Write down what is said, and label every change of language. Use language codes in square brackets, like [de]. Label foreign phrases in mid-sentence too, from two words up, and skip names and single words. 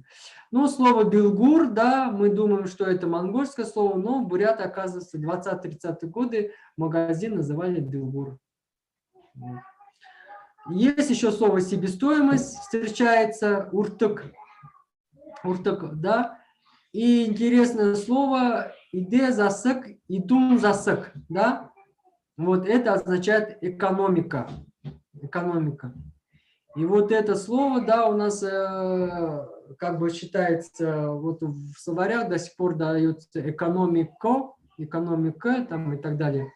[ru] Ну, слово «билгур», да, мы думаем, что это монгольское слово, но буряты, оказывается, в 20-30-е годы магазин называли «билгур». Есть еще слово «себестоимость», встречается «уртык», да, и интересное слово [bua] «иде засык», «идум засык», [ru] да, вот это означает экономика. И вот это слово, да, у нас как бы считается, вот в словарях до сих пор дается экономика там и так далее.